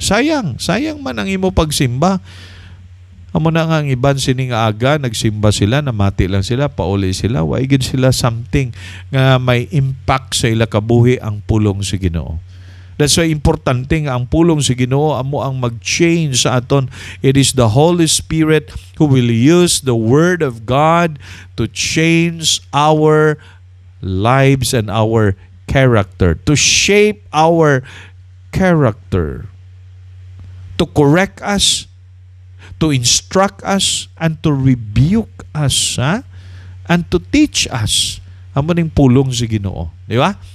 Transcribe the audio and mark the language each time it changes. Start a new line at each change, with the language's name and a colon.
Hiligaynon: Sayang man ang imo pagsimba. Amo na nga ang iban sining aga, nagsimba sila, namati lang sila, pauli sila, waigid sila something nga may impact sa ila kabuhi ang pulong sa Ginoo.
English: That's why
Hiligaynon: importante nga ang pulong sa Ginoo amo ang mag-change sa aton.
English: It is the Holy Spirit who will use the Word of God to change our lives and our character, to shape our character, to correct us, to instruct us, and to rebuke us, and to teach us.
Hiligaynon: Amo ning pulong sa Ginoo, di ba?